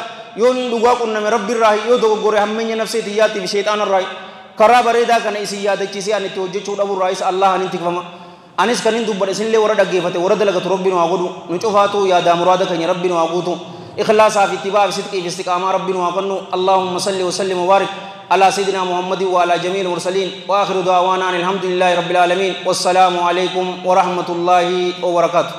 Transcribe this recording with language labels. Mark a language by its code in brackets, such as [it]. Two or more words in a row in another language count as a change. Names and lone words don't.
[om] yoo nin dhugaa qunname rabbiirraa yoo dogoggore hammeenya nafseeti yaatti fi sheexaanarraa karaa bareedaa kana isin yaadachiisee ani itti hojjechuu dhabuurraa isa Allah anin tikfama anis kanin dubbadhe isinillee warra dhaggeeffate warra dalagatu rabbiin waa godhu nu cufaatu yaadaa muraada keenya rabbiin waa guutu ikhlaasaa fi ittibaa fi sidqii fi istiqaamaa rabbiin waa kennu [ar] اللهم صل وسلم وبارك على سيدنا محمد وعلى جميع المرسلين وآخر دعوانا الحمد لله رب العالمين والسلام عليكم ورحمة الله وبركاته.